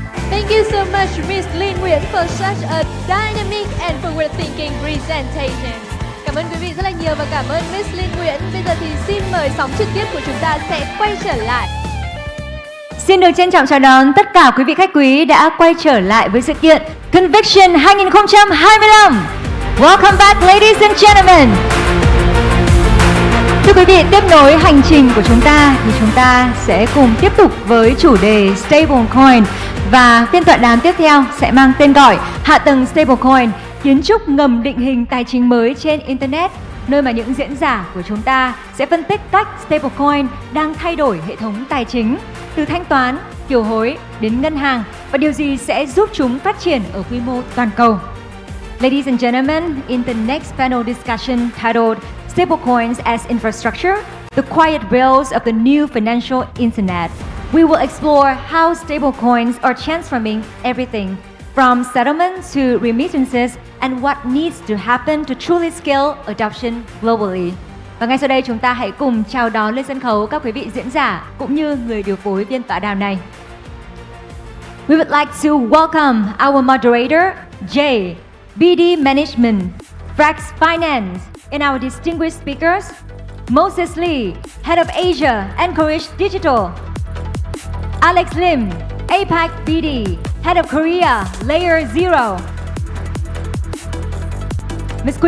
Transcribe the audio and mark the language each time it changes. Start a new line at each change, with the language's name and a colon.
English: Thank you so much, Miss Linh Nguyễn, for such a dynamic and forward-thinking presentation.
Vietnamese: Cảm ơn quý vị rất là nhiều và cảm ơn Miss Linh Nguyễn. Bây giờ thì xin mời sóng trực tiếp của chúng ta sẽ quay trở lại. Xin được trân trọng chào đón tất cả quý vị khách quý đã quay trở lại với sự kiện Conviction 2025.
English: Welcome back, ladies and gentlemen.
Vietnamese: Thưa quý vị, tiếp nối hành trình của chúng ta thì chúng ta sẽ cùng tiếp tục với chủ đề stablecoin, và phiên tọa đàm tiếp theo sẽ mang tên gọi Hạ tầng stablecoin, kiến trúc ngầm định hình tài chính mới trên Internet, nơi mà những diễn giả của chúng ta sẽ phân tích cách stablecoin đang thay đổi hệ thống tài chính, từ thanh toán, kiều hối đến ngân hàng, và điều gì sẽ giúp chúng phát triển ở quy mô toàn cầu.
English: Ladies and gentlemen, in the next panel discussion titled Stablecoins as Infrastructure, the quiet rails of the new financial internet, we will explore how stablecoins are transforming everything from settlement to remittances and what needs to happen to truly scale adoption globally.
Vietnamese: Và ngay sau đây chúng ta hãy cùng chào đón lên sân khấu các quý vị diễn giả cũng như người điều phối phiên tọa đàm này.
English: We would like to welcome our moderator, Jay, BD Management, Frax Finance, and our distinguished speakers, Moses Lee, Head of Asia, Anchorage Digital, Alex Lim, APAC BD, Head of Korea, Layer Zero, Ms.